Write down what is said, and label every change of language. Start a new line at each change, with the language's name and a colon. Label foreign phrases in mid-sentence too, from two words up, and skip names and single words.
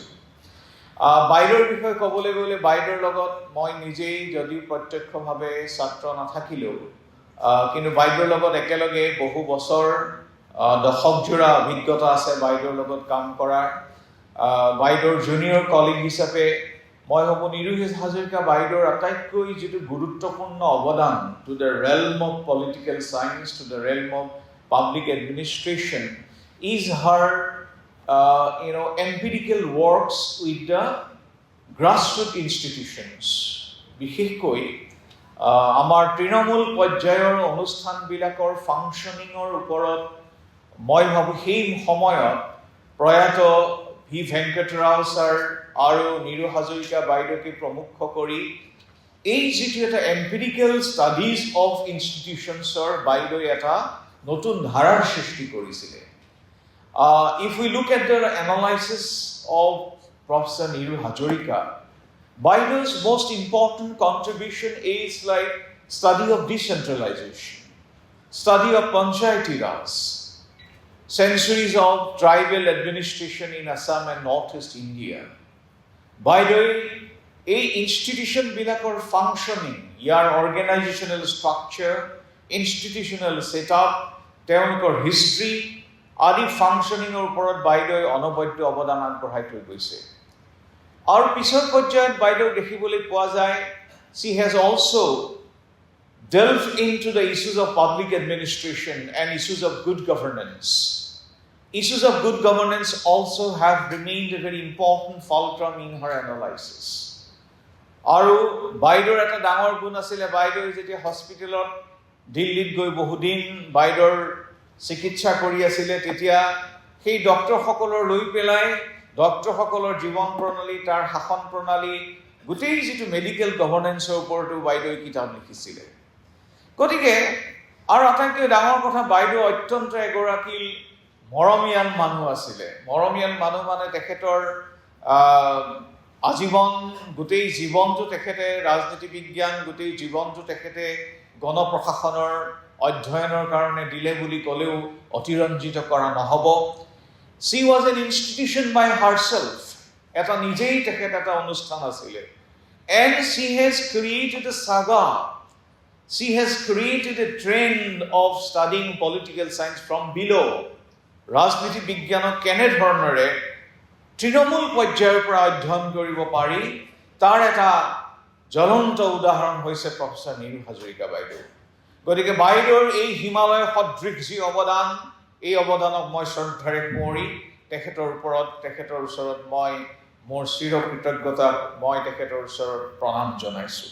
Assamese: বাইদেউৰ বিষয়ে ক'বলৈ গ'লে বাইদেউৰ লগত মই নিজেই যদিও প্ৰত্যক্ষভাৱে ছাত্ৰ নাথাকিলেও কিন্তু বাইদেউৰ লগত একেলগে বহু বছৰ দশকজোৰা অভিজ্ঞতা আছে বাইদেউৰ লগত কাম কৰাৰ। বাইদেউৰ
English: junior colleague
Assamese: হিচাপে মই ভাবোঁ নিৰু হাজৰিকা বাইদেউৰ আটাইতকৈ যিটো গুৰুত্বপূৰ্ণ অৱদান
English: to the realm of political science, to the realm of public administration is her empirical works with the grassroots institutions.
Assamese: বিশেষকৈ আমাৰ তৃণমূল পৰ্যায়ৰ অনুষ্ঠানবিলাকৰ ফাংচনিঙৰ ওপৰত মই ভাবোঁ সেই সময়ত প্ৰয়াত ভি ভেংকটৰাও ছাৰ আৰু নিৰু হাজৰিকা বাইদেউকে প্ৰমুখ কৰি এই যিটো এটা
English: empirical studies of institutions
Assamese: বাইদেৱে এটা নতুন ধাৰাৰ সৃষ্টি কৰিছিলে।
English: If we look at the analysis of Professor Niru Hazarika, Baido's most important contribution is like study of decentralization, study of Panchayati Raj, centuries of tribal administration in Assam and Northeast India. Baido a institution bilakor functioning, yar organizational structure, institutional setup, তেওঁলোকৰ history,
Assamese: আদি ফাংচনিঙৰ ওপৰত বাইদেৱে অনবদ্য অৱদান আগবঢ়াই থৈ গৈছে। আৰু পিছৰ পৰ্যায়ত বাইদেউ দেখিবলৈ পোৱা যায়
English: she has also delved into the issues of public administration and issues of good governance. Issues of good governance also have remained a very important fulcrum in her analysis.
Assamese: আৰু বাইদেউৰ এটা ডাঙৰ গুণ আছিলে, বাইদেৱে যেতিয়া হস্পিটেলত দিল্লীত গৈ বহুদিন বাইদেউৰ চিকিৎসা কৰি আছিলে তেতিয়া সেই ডক্টৰসকলৰ লৈ পেলাই ডক্টৰসকলৰ জীৱন প্ৰণালী, তাৰ শাসন প্ৰণালী, গোটেই যিটো
English: medical governance
Assamese: ওপৰতো বাইদেৱে কিতাপ লিখিছিলে। গতিকে আৰু আটাইতকৈ ডাঙৰ কথা, বাইদেউ অত্যন্ত এগৰাকী মৰমীয়াল মানুহ আছিলে। মৰমীয়াল মানুহ মানে তেখেতৰ আজীৱন গোটেই জীৱনটো তেখেতে ৰাজনীতি বিজ্ঞান, গোটেই জীৱনটো তেখেতে গণপ্ৰশাসনৰ অধ্যয়নৰ কাৰণে দিলে বুলি ক'লেও অতিৰঞ্জিত কৰা নহ'ব।
English: She was an institution by herself.
Assamese: এটা নিজেই তেখেত এটা অনুষ্ঠান আছিলে।
English: And she has created a saga. She has created a trend of studying political science from below.
Assamese: ৰাজনীতি বিজ্ঞানক কেনেধৰণেৰে তৃণমূল পৰ্যায়ৰ পৰা অধ্যয়ন কৰিব পাৰি তাৰ এটা জ্বলন্ত উদাহৰণ হৈছে প্ৰফেচৰ নিৰু হাজৰিকা বাইদেউ। গতিকে বাইদেউৰ এই হিমালয় সদৃশ যি অৱদান, এই অৱদানক মই শ্ৰদ্ধাৰে সুঁৱৰি তেখেতৰ ওচৰত মই মোৰ চিৰ কৃতজ্ঞতা মই তেখেতৰ ওচৰত প্ৰণাম জনাইছোঁ।